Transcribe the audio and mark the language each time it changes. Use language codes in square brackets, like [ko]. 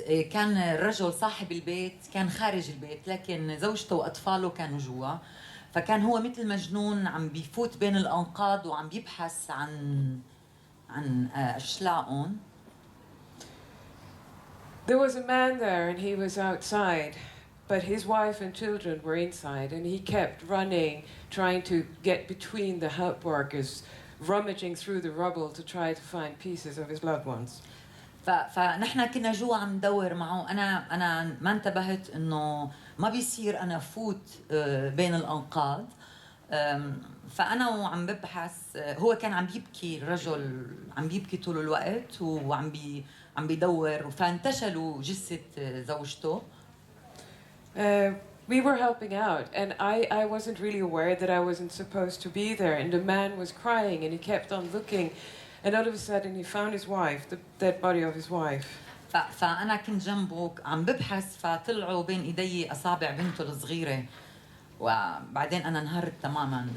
[ar] كان الرجل صاحب البيت كان خارج البيت، لكن زوجته وأطفاله كانوا جوا، فكان هو مثل مجنون عم بيفوت بين الأنقاض وعم بيبحث عن أشلاءهم. [en] There was a man there and he was outside, but his wife and children were inside, and he kept running, trying to get between the help workers, rummaging through the rubble to try to find pieces of his loved ones. [ar] فنحن كنا جوا عم ندور معه. أنا ما انتبهت إنه ما بيصير أنا فوت بين الأنقاض. فأنا وعم ببحث، هو كان عم يبكي، الرجل عم يبكي طول الوقت وعم بيدور، فانتشلوا جثة زوجته. [en] We were helping out, and I wasn't really aware that I wasn't supposed to be there, and the man was crying and he kept on looking, and all of a sudden he found his wife, the dead body of his wife. [ar] فأنا كنت جنبه عم ببحث، فطلعوا بين إيدي أصابع بنته الصغيرة، وبعدين أنا انهارت تماماً.